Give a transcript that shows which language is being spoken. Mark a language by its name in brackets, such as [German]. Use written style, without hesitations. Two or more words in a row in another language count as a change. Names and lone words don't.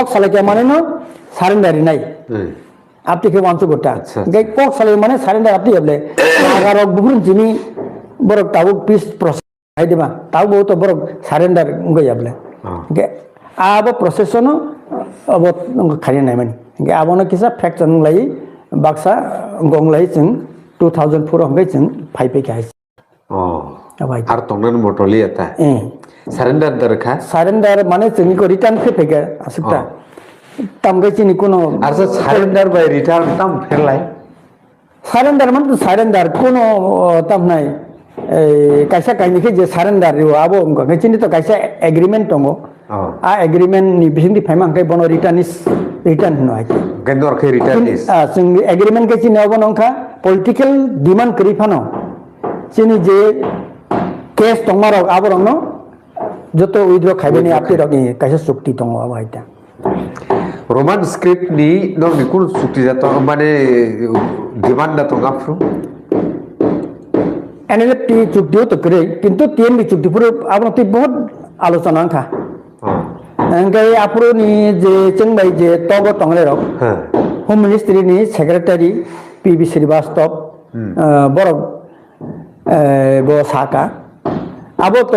[Bodo] सालायके माने न सारेन्डारि नाय आपति के वानसु गता गे कक सालाय माने सारेन्डार आपति हेबले नागारक बुहुन जिनि बरक ताबु [English] peace process [Bodo] हाइदिमा ताबु तो बरक सारेन्डार गय हेबले गे आबो प्रोसेसन अब खानि नाय माने गे आबोनो किसा फ्रैक्चर लाई बाक्सा गंलाई जों 2004 हंगाय जों फाइपे के हाइस आर तंगन मोटोली आता सारेन्डार दरखा सारेन्डार माने जोंनि को रिटर्न फेफेगा आसुकता तामगै चिनि कोनो आरो सारेन्डार बाय रिटर्न ताम फेरलाय सारेन्डार माने सारेन्डार कोनो तामनाय कायसा कायनिखे जे सारेन्डार यो आबो गै चिनि तो कायसा एग्रीमेंट दंगो आ एग्रीमेंट नि बिसिंदि फाइमा अंकाय बनो रिटर्न नो आइ गन्दर के रिटर्न इस जों एग्रीमेंट के चिनि आबो नंखा [English] political demand [Bodo] करि फानो चिनि जे केस दंमारो आबो रंनो जतो उइद्र खाइबेनि आपति रगि कायसा चुक्ति दङ आबाइता [English] Roman script [Bodo] नि नरनि कुन चुक्ति जातो माने डिमांड दातो गाफ्रु एनएलएफटी चुक्तियो तो करे किंतु टीएमबी चुक्ति पुरो आबनति बहुत आलोचना खा ओंखाय आपुरोनि जे चंबाय जे तगो तंगले रक [English] home ministry [Bodo] नि सेक्रेटारि पीबी श्रीवास्तव बरक बो साका आबो तो